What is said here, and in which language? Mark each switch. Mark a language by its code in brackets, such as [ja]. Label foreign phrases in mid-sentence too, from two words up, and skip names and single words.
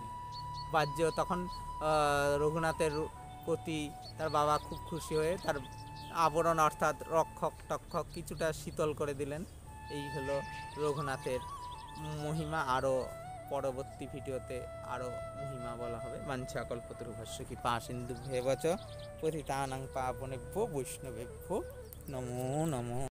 [bn] বাহ্য তখন রঘুনাথের প্রতি তার বাবা খুব খুশি হয়ে তার আবরণ অর্থাৎ রক্ষক টক্ষক কিছুটা শীতল করে দিলেন। এই হলো রঘুনাথের মহিমা। আরও পরবর্তী ভিডিওতে আরও মহিমা বলা হবে। [sa] বাঞ্ছা কল্পতরুভ্যশ্চ কৃপা সিন্ধুভ্যেব চ পতিতানাং পাবনেভ্যো বৈষ্ণবেভ্যো নমো নমঃ।